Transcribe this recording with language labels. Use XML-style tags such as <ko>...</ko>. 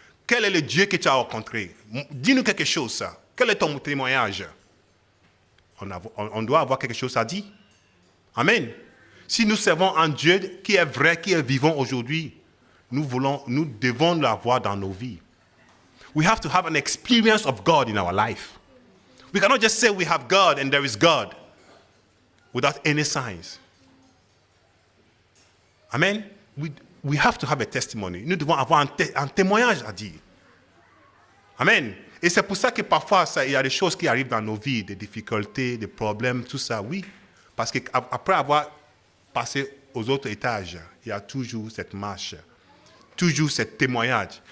<fr>Quel est le Dieu que tu as rencontré? Dis-nous quelque chose, ça. Quel est ton témoignage? On doit avoir quelque chose à dire. Amen. Si nous servons un Dieu qui est vrai, qui est vivant aujourd'hui, nous devons l'avoir dans nos vies.</fr> <en>We have to have an experience of God in our life. We cannot just say we have God and there is God without any signs. Amen. We have to have a testimony.</en> <fr>Nous devons avoir un témoignage à dire. Amen. Et c'est pour ça que parfois, il y a des choses qui arrivent dans nos vies, des difficultés, des problèmes, tout ça, oui. Parce qu'après avoir passé aux autres étages, il y a toujours cette marche, toujours ce témoignage.</fr>